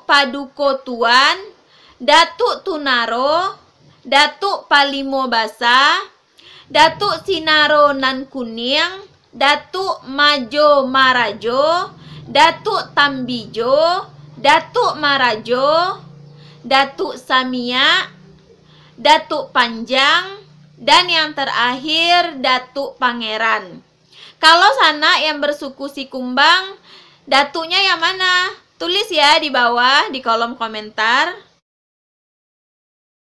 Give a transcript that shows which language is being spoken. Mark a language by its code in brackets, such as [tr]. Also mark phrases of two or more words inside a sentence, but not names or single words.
[id] Paduko Tuan, Datuk Tunaro, Datuk Palimo Basa, Datuk Sinaro Nan Kuning, Datuk Majo Marajo, Datuk Tambijo, Datuk Marajo, Datuk Samia, Datuk Panjang, dan yang terakhir Datuk Pangeran. Kalau sana yang bersuku Sikumbang, datuknya yang mana? Tulis ya di bawah di kolom komentar.